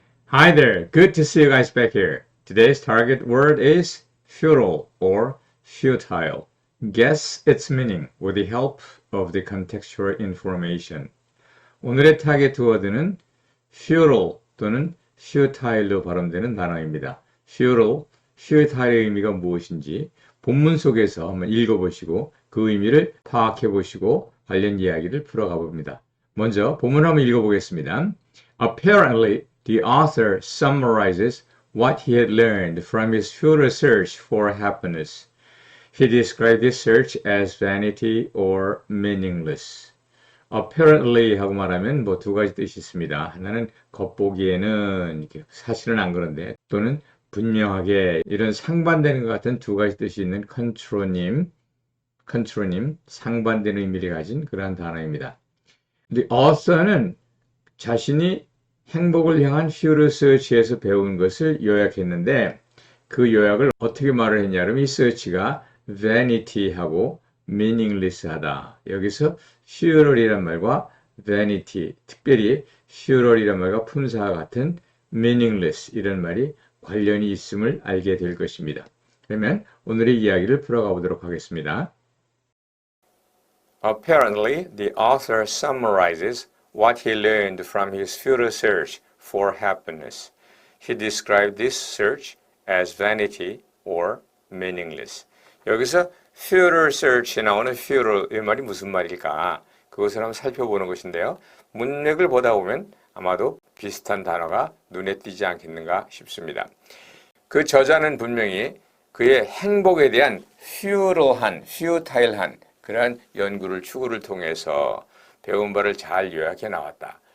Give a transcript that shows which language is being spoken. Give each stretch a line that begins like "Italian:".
English: Hi there, good to see you guys back here. Today's target word is futile or futile. Guess its meaning with the help of the contextual information.
Korean: 오늘의 타겟 워드는 futile 또는 futile로 발음되는 단어입니다. futile의 의미가 무엇인지 본문 속에서 한번 읽어보시고 그 의미를 파악해보시고 관련 이야기를 풀어가 봅니다. 먼저 본문 한번 읽어보겠습니다.
English: Apparently, the author summarizes what he had learned from his futile search for happiness. He described this search as vanity or meaningless.
Korean: Apparently 하고 말하면 뭐 두 가지 뜻이 있습니다. 하나는 겉보기에는 이렇게 사실은 안 그런데 또는 분명하게 이런 상반되는 것 같은 두 가지 뜻이 있는 컨트로님 상반되는 의미를 가진 그러한 단어입니다.
English: The author
Korean: 는 자신이 행복을 향한 futile search에서 배운 것을 요약했는데 그 요약을 어떻게 말을 했냐면 이 search가 vanity하고 meaningless하다. 여기서 futile이란 말과 vanity, 특별히 futile이란 말과 품사와 같은 meaningless 이런 말이 관련이 있음을 알게 될 것입니다. 그러면 오늘의 이야기를 풀어가 보도록 하겠습니다.
English: Apparently, the author summarizes what he learned from his futile search for happiness. He described this search as vanity or meaningless.
Korean: 여기서 futile search에 나오는 futile 이 말이 무슨 말일까? 그것을 한번 살펴보는 것인데요. 문맥을 보다 보면 아마도 비슷한 단어가 눈에 띄지 않겠는가 싶습니다. 그 저자는 분명히 그의 행복에 대한 futile한 그러한 연구를 추구를 통해서 배운 바를 잘 요약해 나왔다.